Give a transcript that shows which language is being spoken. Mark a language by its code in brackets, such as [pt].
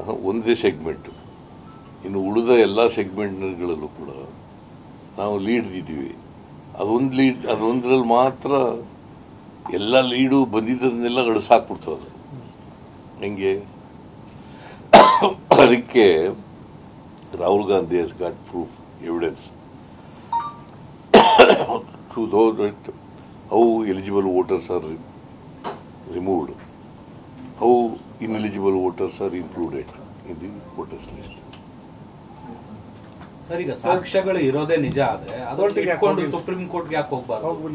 [kn] ಒಂದೇ ಸೆಗ್ಮೆಂಟ್. ಇನ್ನು ಉಳಿದ ಎಲ್ಲ ಸೆಗ್ಮೆಂಟ್ಗಳಲ್ಲೂ ಕೂಡ ನಾವು ಲೀಡ್ ಇದ್ದೀವಿ. ಅದೊಂದರಲ್ಲಿ ಮಾತ್ರ ಎಲ್ಲ ಲೀಡು ಬಂದಿದ್ದನ್ನೆಲ್ಲ ಅಳಿಸಾಕ್ಬಿಡ್ತದೆ. ಹೆಂಗೆ? [en] ಅದಕ್ಕೆ Rahul Gandhi has got proof, evidence to know that how eligible voters are removed, how ineligible voters are included in the voters list. [kn] Sir, ಈಗ ಸಾಕ್ಷ್ಯಗಳು ಇರೋದೇ ನಿಜ ಆದ್ರೆ ಅದನ್ನ ಇಟ್ಕೊಂಡು ಸುಪ್ರೀಂ ಕೋರ್ಟ್ಗೆ ಯಾಕೆ ಹೋಗ್ಬಾರ್ದು?